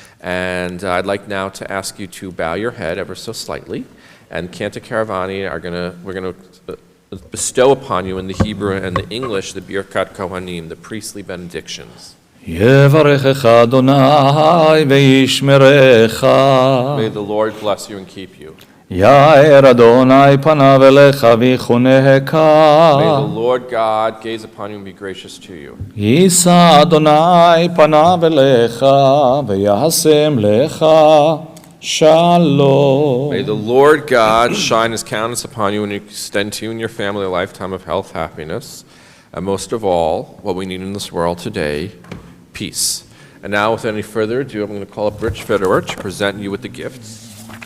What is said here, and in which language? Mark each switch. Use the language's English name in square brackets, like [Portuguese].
[English] And I'd like now to ask you to bow your head ever so slightly, and Cantor Caravani we're going to bestow upon you in the Hebrew and the English the Birkat Kohanim, the priestly benedictions. [Hebrew] יברכך אדוני וישמרך. [English] May the Lord bless you and keep you. [Hebrew] יאר אדוני פניו אליך ויחונך. [English] May the Lord God gaze upon you and be gracious to you. [Hebrew] יישא אדוני פניו אליך וישם לך. Shalom. [English] May the Lord God shine his countenance upon you and extend to you and your family a lifetime of health, happiness, and most of all, what we need in this world today, peace. And now, without any further ado, I'm going to call up Rich Federer to present you with the gifts.